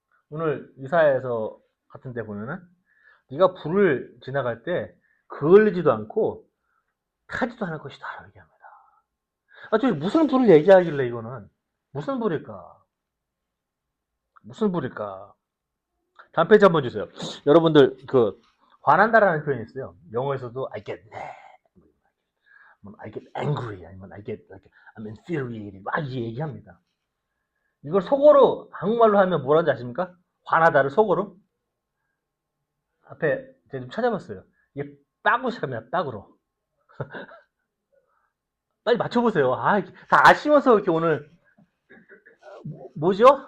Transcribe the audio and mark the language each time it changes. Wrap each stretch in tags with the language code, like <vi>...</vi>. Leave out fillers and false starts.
<ko>오늘 이사야에서 같은 데 보면은 네가 불을 지나갈 때 그을리지도 않고 타지도 않을 것이다 라고 얘기합니다. 저기 무슨 불을 얘기하길래 이거는 무슨 불일까? 무슨 불일까? 다음 페이지 한번 주세요. 여러분들 그 화난다라는 표현이 있어요. 영어에서도</ko> <en>I get mad, I get angry,</en> <ko>아니면</ko> <en>I'm infuriated</en> <ko>막 얘기합니다. 이걸 속어로 한국말로 하면 뭐라는지 아십니까? 화나다를 속어로 앞에 제가 좀 찾아봤어요. 이게 빡으로 시작합니다. 빡으로. 빨리 맞춰보세요. 다 아시면서 이렇게 오늘 뭐죠?</ko>